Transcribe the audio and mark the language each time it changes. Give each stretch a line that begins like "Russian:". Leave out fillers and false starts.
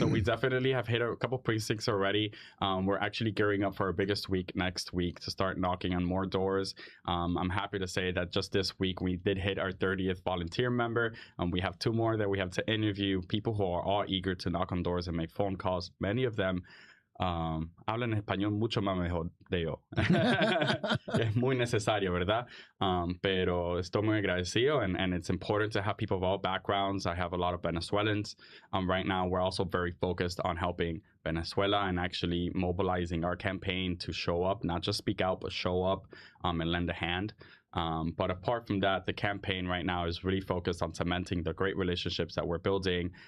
English: So we definitely have hit a couple precincts already. We're actually gearing up for our biggest week next week to start knocking on more doors. I'm happy to say that just this week we did hit our 30th volunteer member. We have 2 more that we have to interview, people who are all eager to knock on doors and make phone calls. Many of them
Spanish: hablan español mucho más mejor de yo. Es muy necesario, ¿verdad? Pero estoy muy agradecido,
English: and it's important to have people of all backgrounds. I have a lot of Venezuelans. Right now, we're also very focused on helping Venezuela and actually mobilizing our campaign to show up, not just speak out, but show up and lend a hand. But apart from that, the campaign right now is really focused on cementing the great relationships that we're building.